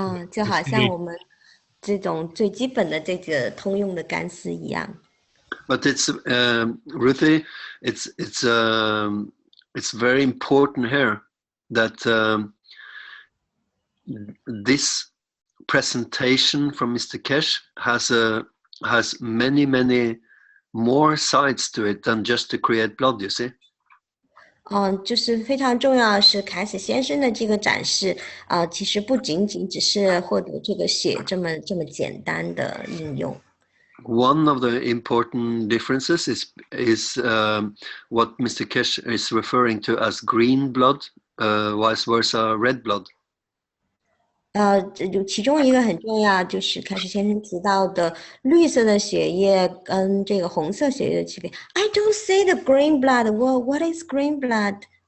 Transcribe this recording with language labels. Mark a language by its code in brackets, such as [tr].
[zh] 就好像我们这种最基本的这个通用的干丝一样。 [en] But it's Ruthie, it's very important here that this presentation from Mr. Keshe has many more sides to it than just to create blood, you see. [zh] 就是非常重要的是凯斯先生的这个展示其实不仅仅只是获得这个血这么简单的应用。 [en] One of the important differences is what Mr. Keshe is referring to as green blood, vice versa red blood. [zh] 其中一个很重要就是凯斯先生提到的绿色的血液跟这个红色血液的区别。 [en] I don't see the green blood. Well, what is green blood?